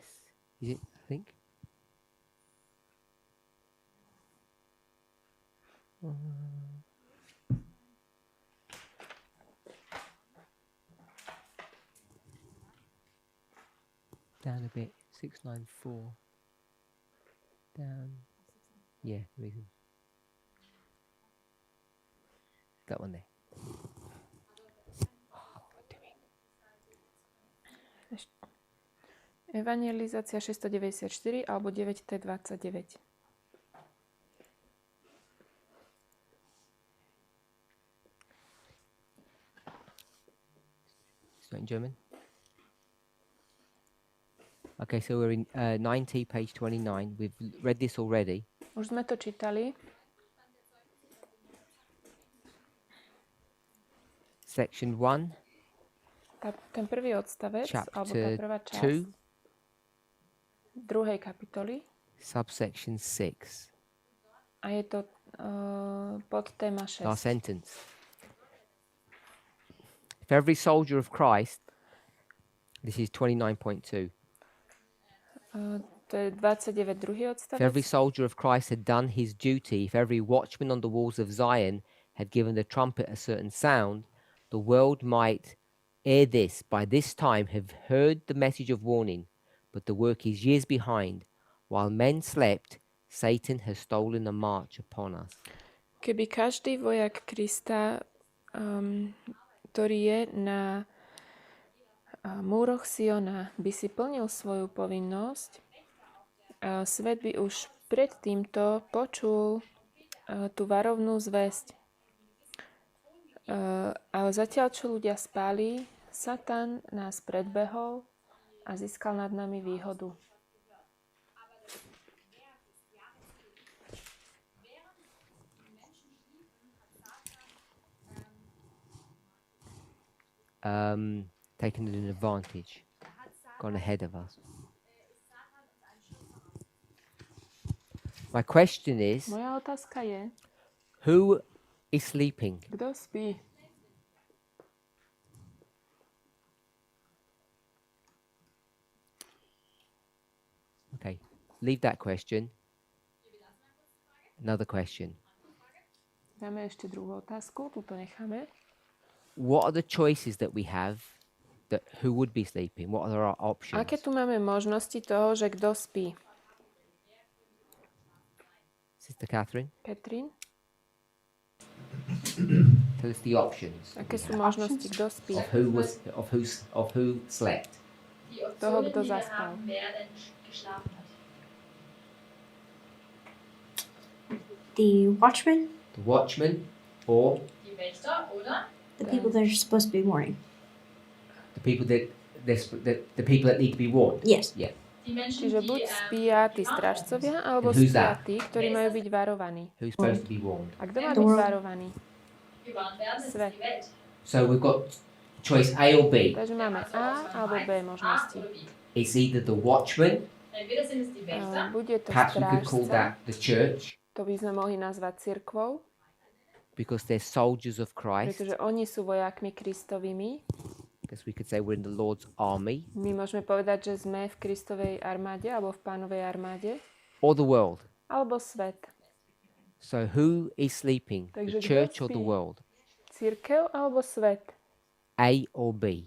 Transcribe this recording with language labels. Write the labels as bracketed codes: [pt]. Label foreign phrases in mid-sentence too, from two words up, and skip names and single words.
[en] Is it, I think? Down a bit. 694. Down. Yeah, reason. That one there. [sk] Evangelizácia 694 alebo 9T29. [en] Is that in German? Okay, so we're in 90, page 29. We've read this already. [sk] Už sme to čítali. [en] Section 1, [sk] Ten prvý odstavec, alebo tá [en] chapter [sk] prvá časť [en] 2, [sk] druhej kapitoly. [en] subsection 6. [sk] A je to pod téma 6. [en] Last sentence. If every soldier of Christ, this is 29.2. [sk] To je 29. druhý [en] If [sk] odstavec. [en] every soldier of Christ had done his duty, if every watchman on the walls of Zion had given the trumpet a certain sound, the world might, ere this, by this time, have heard the message of warning, but the work is years behind. While men slept, Satan has stolen a march upon us. [sk] Keby každý vojak Krista, ktorý je na múroch Siona, by si plnil svoju povinnosť, svet by už pred týmto počul tú varovnú zvesť. Ale zatiaľ, čo ľudia spali, Satan nás predbehol a získal nad nami výhodu. [en] Taken an advantage, gone ahead of us. My question is, [sk] Moja otázka je, [en] who is sleeping? [sk] kto spí? [en] Okay, leave that question. Another question. [sk] Dáme ešte druhú otázku, túto necháme. [en] What are the choices that we have that who would be sleeping? What are our options? [sk] Aké tu máme možnosti toho, že kto spí? [en] Sister Catherine, [sk] Katrin? [en] tell us the options. [sk] Aké sú možnosti, kto spí? [en] Of who slept? [sk] Toho, kto zaspal. [en] The watchman, The watchman or [de] Die Wächter, oder? [en] the people that are supposed to be warning. the people the people that need to be warned? Yes. Yeah. [de] Die Menschen, [sk] Čiže [de] die [sk] buď spia tí strážcovia, alebo [en] And who's [sk] spia [en] that? [sk] tí, ktorí majú byť varovaní. [en] Who's supposed to be warned? [sk] A kto má [en] The [sk] byť [en] world. [sk] varovaný? [de] gewarnt werden, ist [sk] Svet. [de] die Welt. [en] So we've got choice A or B. [sk] Takže máme A alebo B možnosti. [de] A oder B. [en] It's either the watchman, [de] Entweder sind es die Wächter, [sk] Bude to [en] perhaps we could call [sk] strážca, [en] that the church, [sk] to by sme mohli nazvať cirkvou, [en] because they're soldiers of Christ. [sk] pretože oni sú vojakmi Kristovými. [en] guess we could say we're in the Lord's army. [sk] My môžeme povedať, že sme v Kristovej armáde alebo v Pánovej armáde. [en] Or the world. [sk] Alebo svet. [en] So who is sleeping? [sk] Takže [en] The church or the [sk] spí? [en] world? [sk] Cirkev alebo svet? [en] A or B?